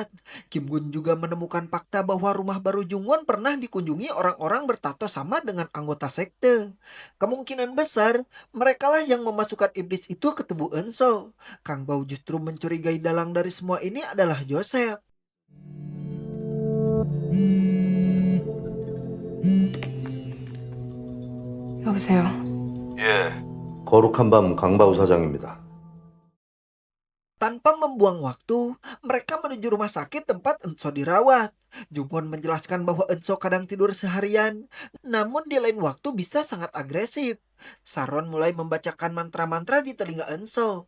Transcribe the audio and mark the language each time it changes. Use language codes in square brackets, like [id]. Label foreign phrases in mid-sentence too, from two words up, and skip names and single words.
[id] Kim Gun juga menemukan fakta bahwa rumah baru Jung Won pernah dikunjungi orang-orang bertato sama dengan anggota sekte. Kemungkinan besar merekalah yang memasukkan iblis itu ke tubuh Enso. Kang Bao justru mencurigai dalang dari semua ini adalah Joseph. [ko] 여보세요. 예, 거룩한 밤 강바우 사장입니다. [id] Tanpa membuang waktu, mereka menuju rumah sakit tempat Enso dirawat. Jungwon menjelaskan bahwa Enso kadang tidur seharian, namun di lain waktu bisa sangat agresif. Sharon mulai membacakan mantra-mantra di telinga Enso.